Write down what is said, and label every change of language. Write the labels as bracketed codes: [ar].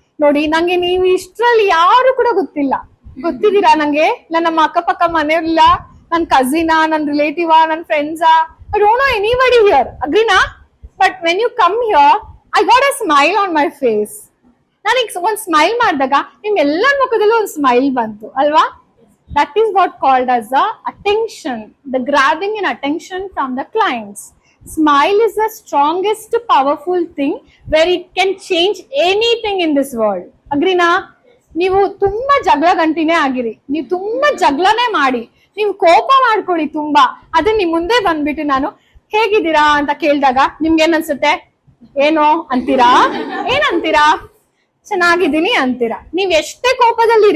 [kn] ನೋಡಿ, ನಂಗೆ ನೀವು ಇಷ್ಟ್ರಲ್ಲಿ ಯಾರು ಕೂಡ ಗೊತ್ತಿದ್ದೀರಾ ನಂಗೆ? ನಮ್ಮ ಅಕ್ಕಪಕ್ಕ ಮನೆಯಲ್ಲ, ನನ್ ಕಸಿನಾ, ನನ್ ರಿಲೇಟಿವಾ, ನನ್ ಫ್ರೆಂಡ್ಸಾ, [en] I don't know anybody here. [kn] ಅಗ್ರಿನಾ? [en] But when you come here, I got a smile on my face. [kn] ನನಗೆ ಒಂದ್ ಸ್ಮೈಲ್ ಮಾಡಿದಾಗ ನಿಮ್ ಎಲ್ಲರ ಮುಖದಲ್ಲೂ ಒಂದು ಸ್ಮೈಲ್ ಬಂತು ಅಲ್ವಾ? [en] That is what called as the attention, the grabbing and attention from the clients. Smile is the strongest powerful thing where it can change anything in this world. Agree na? [kn] ನೀವು ತುಂಬಾ ಜಗಳ ಗಂಟಿನೇ ಆಗಿರಿ, ನೀವು ತುಂಬಾ ಜಗಳನೇ ಮಾಡಿ, ನೀವು ಕೋಪ ಮಾಡ್ಕೊಳ್ಳಿ ತುಂಬಾ, ಅದನ್ನ ನಿಮ್ ಮುಂದೆ ಬಂದ್ಬಿಟ್ಟು ನಾನು ಹೇಗಿದ್ದೀರಾ ಅಂತ ಕೇಳಿದಾಗ ನಿಮ್ಗೆ ಏನ್ ಅನ್ಸುತ್ತೆ? ಏನೋ ಅಂತೀರಾ? ಏನಂತೀರಾ? ಚೆನ್ನಾಗಿದ್ದೀನಿ ಅಂತೀರಾ. ನೀವ್ ಎಷ್ಟೇ ಕೋಪದಲ್ಲಿರಿ,